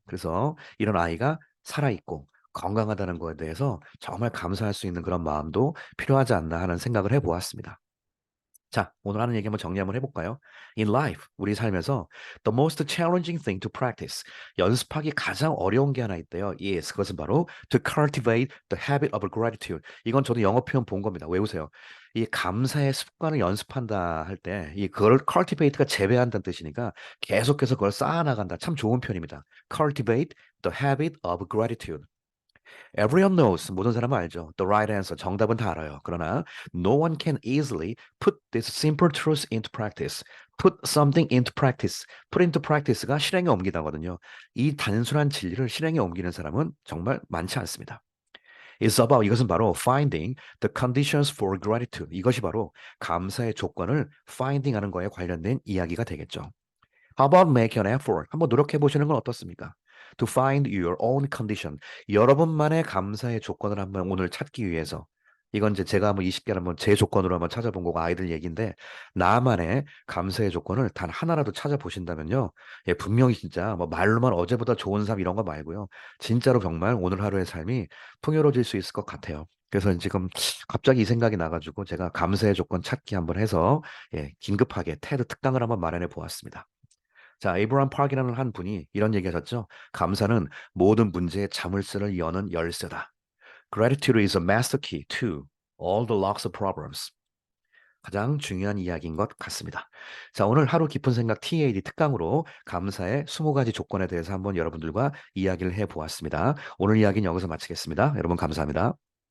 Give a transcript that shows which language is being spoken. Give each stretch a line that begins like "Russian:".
Korean: 그래서 이런 아이가 살아 있고 건강하다는 거에 대해서 정말 감사할 수 있는 그런 마음도 필요하지 않나 하는 생각을 해보았습니다. 자, 오늘 하는 얘기 한번 정리 한번 해볼까요?
English: In life,
Korean: 우리 삶에서
English: the most challenging thing to practice,
Korean: 연습하기 가장 어려운 게 하나 있대요.
English: Yes,
Korean: 그것은 바로
English: to cultivate the habit of gratitude.
Korean: 이건 저도 영어 표현 본 겁니다. 외우세요. 이 감사의 습관을 연습한다 할 때, 이 그걸 cultivate가 재배한다는 뜻이니까 계속해서 그걸 쌓아나간다. 참 좋은 표현입니다.
English: Cultivate the habit of gratitude. Everyone knows.
Korean: 모든 사람은 알죠.
English: The right answer.
Korean: 정답은 다 알아요. 그러나
English: no one can easily put this simple truth into practice. Put something into practice.
Korean: Put into practice가 실행에 옮기다거든요. 이 단순한 진리를 실행에 옮기는 사람은 정말 많지 않습니다.
English: It's about
Korean: 이것은 바로
English: finding the conditions for gratitude.
Korean: 이것이 바로 감사의 조건을 finding하는 거에 관련된 이야기가 되겠죠.
English: How about make an effort?
Korean: 한번 노력해 보시는 건 어떻습니까?
English: To find your own condition.
Korean: 여러분만의 감사의 조건을 한번 오늘 찾기 위해서. 이건 이제 제가 한번 20개를 한번 제 조건으로 한번 찾아본 거고 아이들 얘기인데 나만의 감사의 조건을 단 하나라도 찾아보신다면요. 예, 분명히 진짜 뭐 말로만 어제보다 좋은 삶 이런 거 말고요. 진짜로 정말 오늘 하루의 삶이 풍요로워질 수 있을 것 같아요. 그래서 지금 갑자기 이 생각이 나가지고 제가 감사의 조건 찾기 한번 해서 예, 긴급하게 테드 특강을 한번 마련해 보았습니다. 자, 에이브람 파크라는 한 분이 이런 얘기하셨죠. 감사는 모든 문제의 자물쇠를 여는 열쇠다.
English: Gratitude is a master key to all the locks of problems.
Korean: 가장 중요한 이야기인 것 같습니다. 자, 오늘 하루 깊은 생각 TAD 특강으로 감사의 20가지 조건에 대해서 한번 여러분들과 이야기를 해보았습니다. 오늘 이야기는 여기서 마치겠습니다. 여러분 감사합니다.